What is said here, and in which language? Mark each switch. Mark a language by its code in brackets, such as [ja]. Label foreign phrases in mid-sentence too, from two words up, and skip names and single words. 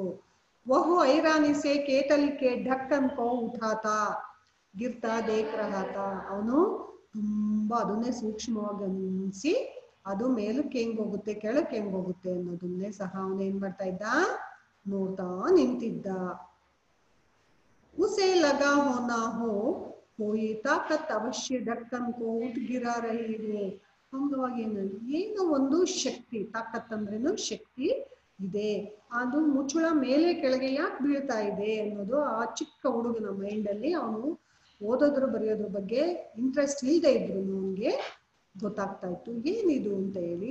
[hi] वहु ऐरानी से केतली के ढक्कन को उठाता गिरता देख रहा ता, [kn] ಅವನು ತುಂಬಾ ಅದನ್ನೇ ಸೂಕ್ಷ್ಮವಾಗಿ ಗಮನಿಸಿ ಅದು ಮೇಲಕ್ಕೆ ಹೆಂಗ್ ಹೋಗುತ್ತೆ ಕೆಳಕ್ಕೆ ಹೆಂಗ್ ಹೋಗುತ್ತೆ ಅನ್ನೋದನ್ನೇ ಸಹ ಅವನು ಏನ್ ಮಾಡ್ತಾ ಇದ್ದ, ನೋಡ್ತಾ ನಿಂತಿದ್ದ. [hi] उसे लगा होना हो कोई ताकत अवश्य ढक्कन को उठ गिरा रही है. [kn] ಅಂಗವಾಗಿ ಏನೋ ಒಂದು ಶಕ್ತಿ, ತಾಕತ್ ಅಂದ್ರೇನು ಶಕ್ತಿ ಇದೆ, ಅದು ಮುಚ್ಚುಳ ಮೇಲೆ ಕೆಳಗೆ ಯಾಕೆ ಬೀಳ್ತಾ ಇದೆ ಅನ್ನೋದು ಆ ಚಿಕ್ಕ ಹುಡುಗನ ಮೈಂಡ್ ಅಲ್ಲಿ, ಅವನು ಓದೋದ್ರ ಬರೆಯೋದ್ರ ಬಗ್ಗೆ ಇಂಟ್ರೆಸ್ಟ್ ಇಲ್ಲದೆ ಇದ್ರು ಅವನಿಗೆ ಗೊತ್ತಾಗ್ತಾ ಇತ್ತು ಏನಿದು ಅಂತ ಹೇಳಿ.